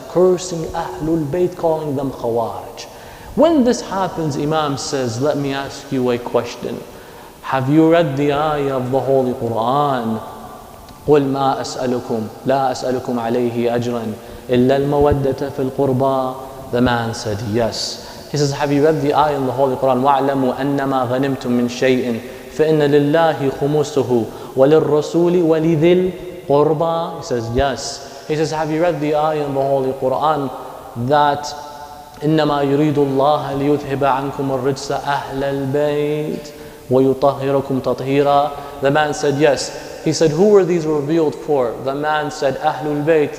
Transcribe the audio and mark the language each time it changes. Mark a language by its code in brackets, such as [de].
[en] cursing Ahlul Bayt, calling them Khawarij. When this happens, Imam says, let me ask you a question. Have you read the ayah of the Holy Quran? [ar] قُلْ مَا أَسْأَلُكُمْ لَا أَسْأَلُكُمْ عَلَيْهِ أَجْرًا إِلَّا الْمَوَدَّةَ فِي الْقُرْبَى. [en] The man said, yes. He says, have you read the ayah in the Holy Quran? [ar] وَاعْلَمُوا أَنَّمَا غَنِمْتُم مِّن شَيْءٍ فَإِنَّ لِلَّهِ خُمُسُهُ وَلِلرَّسُولِ وَلِذِي الْقُرْبَى. [en] He says, yes. He says, have you read the ayah in the Holy Quran that [ar] إِنَّمَا يُرِيدُ اللَّهَ لِيُذْهِبَ عَنْكُمُ الرِّجْسَ أَهْلَ الْبَيْتِ وَيُطَهِّرَكُمْ تَطْهِيرًا. [en] The man said, yes. He said, who were these revealed for? The man said, Ahlul Bayt.